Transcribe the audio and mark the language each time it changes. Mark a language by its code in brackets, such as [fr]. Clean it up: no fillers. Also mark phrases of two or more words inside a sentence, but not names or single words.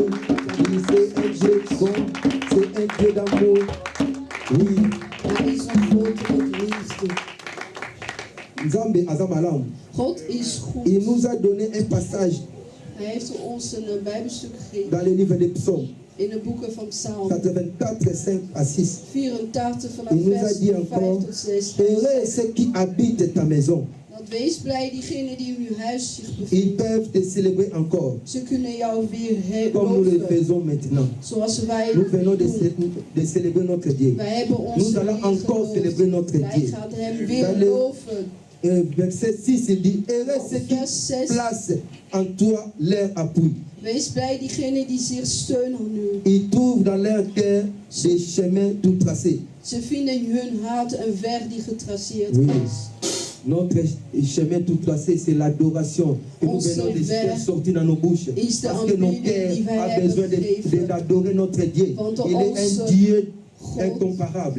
[fr] C'est un Dieu bon, c'est un Dieu d'amour. Oui, [nl] Hij is een grote liefde. [ln] Nzambe Azamalam, [nl] God is goed. [fr] il nous a donné un passage [nl] Hij heeft ons een Bijbelstuk gegeven [fr] dans le livre des psaumes, [nl] in de boeken van Psalm [fr] 84, 5 à 6. [nl] 84 vanaf [fr] Il nous a [nl] vers [fr] dit 5 encore, [nl] tot 6. [fr] heureux ceux qui habitent ta maison, [nl] Want wees blij diegenen die in uw huis zich [fr] ils [nl] bevinden. [fr] peuvent te célébrer encore, [nl] Ze kunnen jou weer [fr] comme nous le [nl] loven, [fr] faisons maintenant. [nl] zoals wij [fr] Nous venons [nl] doen. [fr] de célébrer notre Dieu. [nl] Wij hebben onze [fr] Nous allons [nl] Heer [fr] encore [nl] geloofd. [fr] célébrer notre [nl] Wij [fr] Dieu. [nl] gaan hem [fr] Dans [nl] weer [fr] le- [nl] loven. [fr] Verset 6, il dit, heureux ceux qui [nl] Vers 6. [fr] placent en toi leur appui. [nl] Wees blij diegenen die zich steunen aan u. [fr] Ils trouvent dans leur cœur des chemins tout tracés. [nl] Ze vinden in hun hart een weg die getraceerd [fr] Oui. [nl] is. [fr] Notre chemin tout tracé, c'est l'adoration que nous [nl] Onze [fr] venons de [nl] weg [fr] faire sortir dans nos bouches. [nl] is de [fr] Parce que nos [nl] aanbidding [fr] cœurs [nl] die wij [fr] ont [nl] hebben [fr] besoin [nl] gegeven. [fr] d'adorer notre Dieu. [nl] Want [fr] Il est [nl] onze [fr] un Dieu [nl] God [fr] incomparable.